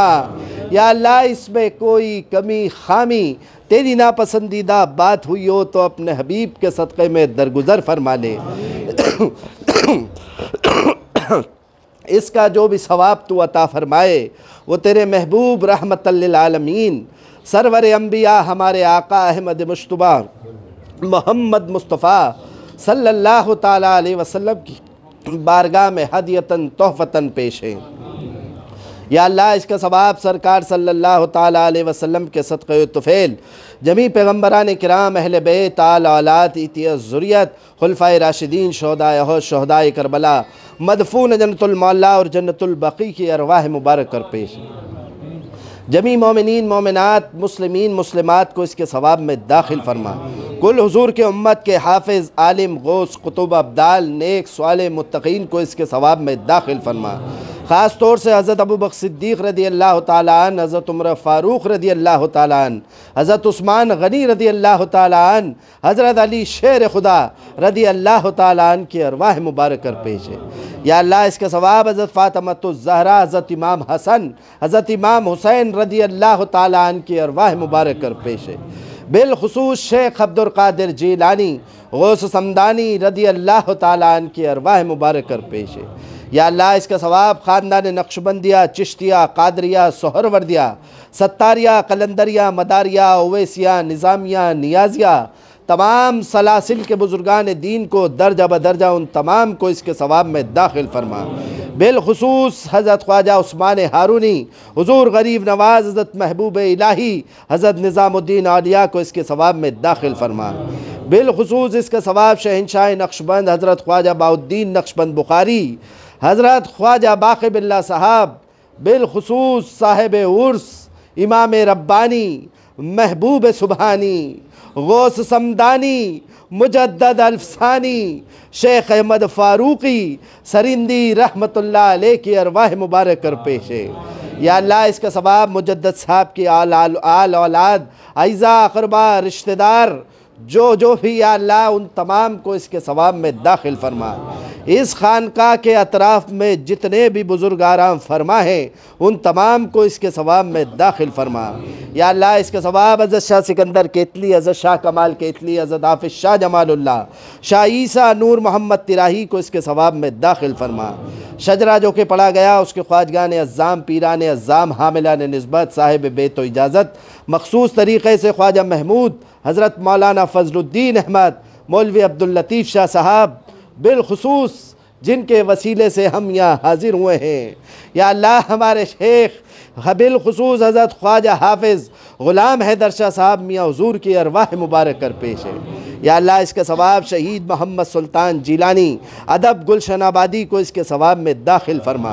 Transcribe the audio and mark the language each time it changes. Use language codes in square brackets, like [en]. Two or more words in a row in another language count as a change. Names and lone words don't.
[ar] يا الله [hi] इसमें कोई कमी खामी तेरी नापसंदीदा बात हुई हो तो अपने हबीब के सदक़े में दरगुज़र फरमा ले। इसका जो भी सवाब तू अता फ़रमाए वो तेरे महबूब [ar] رحمة للعالمين [hi] सरवर अंबिया हमारे आका अहमद मुश्तबा मोहम्मद मुस्तफ़ा [ar] صلى الله تعالى عليه وسلم [hi] की बारगाह में [ar] هديةً تحفةً [hi] पेश है। [ar] يا الله [hi] इसका सवाब सरकार [ar] صلى الله تعالى عليه وسلم [hi] के सदक़े तुफ़ैल जमी पैगम्बरान किराम अहले बैत आल औलाद इतिया ज़ुरियत खुलफ़ाए राशिदीन शहदाए अहद शहदाए करबला मदफून जन्नतुल मौला और जन्नतुल बक़ी की अरवाह मुबारक कर पेश। जमी मोमिनीन मोमिनात मुस्लिमीन मुस्लिमात को इसके सवाब में दाखिल फरमा। कुल हुजूर के उम्मत के हाफिज़ आलिम गौस कुतुब अब्दाल नेक स्वाले मुत्तक़ीन को इसके सवाब में दाखिल फरमा। ख़ास तौर से हज़रत अबू बकर सिद्दीक़ [ar] رضي الله تعالى عنه, [hi] हज़रत उमर फ़ारूक़ [ar] رضي الله تعالى عنه, [hi] हज़रत उस्मान गनी [ar] رضي الله تعالى عنه, [hi] हज़रत अली शेर खुदा [ar] رضي الله تعالى عنه [hi] की अरवाह मुबारक कर पेश है। [ar] يا الله [hi] इसका सवाब हज़रत फ़ातिमतुज़ ज़हरा, हज़रत इमाम हसन, हज़रत इमाम हुसैन [ar] رضي الله تعالى عنه [hi] की अरवाह मुबारक कर पेश है। बिलखुसूस शेख अब्दुल क़ादिर जीलानी गौस समदानी [ar] رضي الله تعالى عنه [hi] की अरवाह मुबारक कर पेश है। [ar] يا الله [hi] इसका सवाब ख़ानदान नक्शबंदिया, चिश्तिया, कादरिया, सोहरवर्दिया, सत्तारिया, कलंदरिया, मदारिया, ओवैसिया, निज़ामिया, नियाजिया तमाम सलासिल के बुज़ुर्गान दीन को दर्जा बदर्जा उन तमाम को इसके सवाब में दाखिल फरमा। बिलखुसूस हज़रत ख्वाजा उस्मान हारूनी, हुज़ूर गरीब नवाज़, हज़रत महबूब इलाही, हज़रत निज़ामुद्दीन औलिया को इसके सवाब में दाखिल फरमा। बिलखुसूस इसका सवाब शहंशाह नक्शबंद हज़रत ख्वाजा बाउद्दीन नक्शबंद बुखारी, हज़रत ख्वाजा बाक़ी बिल्ला साहब, बिलखुसूस साहिब उर्स इमाम रब्बानी महबूब सुबहानी गौस समदानी मुजद्दद अल्फसानी शेख अहमद फ़ारूक़ी सरिंदी [ar] رحمة الله عليه [hi] की अरवाह मुबारक कर पेश है। [ar] يا الله [hi] इसका सवाब मुजद्दद साहब की आल औलाद अइज़ा अक़रबा रिश्तेदार जो भी [ar] يا الله [hi] उन तमाम को इसके सवाब में दाखिल फरमा। इस खानका के अतराफ़ में जितने भी बुज़ुर्ग आराम फरमा हैं उन तमाम को इसके सवाब में दाखिल फरमा। [ar] يا الله [hi] इसका सवाब हज़रत शाह सिकंदर केतली, हज़रत शाह कमाल केतली, हज़रत हाफ़िज़ शाह जमालुल्लाह, शाह ईसा नूर मोहम्मद तिराही को इसके सवाब में दाखिल फरमा। शजरा जो कि पढ़ा गया उसके ख्वाजगान अज़्ज़ाम, पीरान अज़्ज़ाम, हामिलान निस्बत, साहिब बेत व इजाज़त, मखसूस तरीक़े से ख्वाजा महमूद हज़रत मौलाना फ़ज़लुद्दीन अहमद, मौलवी अब्दुल लतीफ़ शाह साहब बिलखुसूस जिनके वसीले से हम यहाँ हाज़िर हुए हैं। [ar] يا الله [hi] हमारे शेख बिलखुसूस हज़रत ख्वाजा हाफिज़ ग़ुलाम हैदर शाह साहब मियाँ हुज़ूर की अरवाह मुबारक कर पेश है। [ar] يا الله [hi] इसका सवाब शहीद मोहम्मद सुल्तान जीलानी अदब गुलशन आबादी को इसके सवाब में दाखिल फरमा।